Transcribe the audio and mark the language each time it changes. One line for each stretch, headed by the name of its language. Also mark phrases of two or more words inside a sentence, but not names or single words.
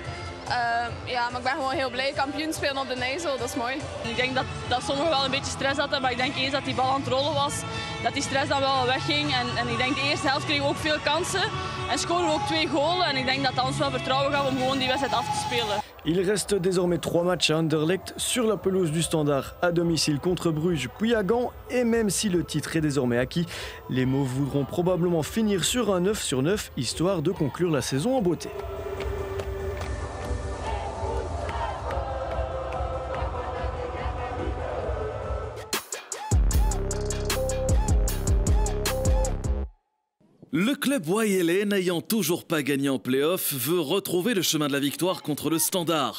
Dutch: Ja, maar ik ben gewoon heel blij. Kampioen spelen op de Nijssel, dat is mooi. Ik denk dat sommigen wel een beetje stress hadden, maar ik denk eens dat die bal aan het rollen was, dat die stress dan wel wegging. En ik denk de eerste helft kregen we ook veel kansen en scoren we ook 2 golen. En ik denk dat ons wel vertrouwen gaf om gewoon die wedstrijd af te spelen.
French: Il reste désormais 3 matchs à Anderlecht sur la pelouse du Standard à domicile contre Bruges puis à Gand. Et même si le titre est désormais acquis, les Mauves voudront probablement finir sur un 9/9 histoire de conclure la saison en beauté. Le club wayélais, n'ayant toujours pas gagné en play-off, veut retrouver le chemin de la victoire contre le Standard.